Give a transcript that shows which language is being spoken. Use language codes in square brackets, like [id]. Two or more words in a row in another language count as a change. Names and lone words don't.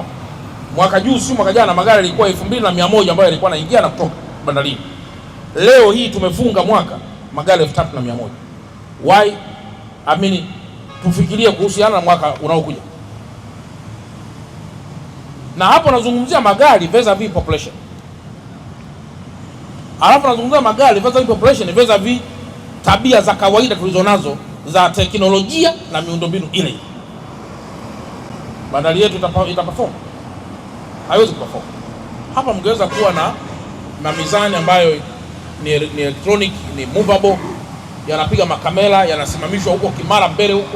[sw] Mwaka juzi, mwaka jana magari yalikuwa 2100 ambayo yalikuwa yanaingia na kutoka bandarini. Leo hii tumefunga mwaka magari 3100. [en] Why? [sw] Tufikirie kuhusiana na mwaka unaokuja. Na hapo nazungumzia magari [en] vis-a-vis population. [sw] Alafu nazungumzia magari [en] vis-a-vis population, [sw] vis-a-vis tabia za kawaida tulizonazo za teknolojia na miundombinu ile. Bandari yetu itaperform? Haiwezi kuperform. Hapa mngeweza kuwa na mizani ambayo ni electronic, ni movable, yanapiga makamera, yanasimamishwa huko Kimara mbele huko.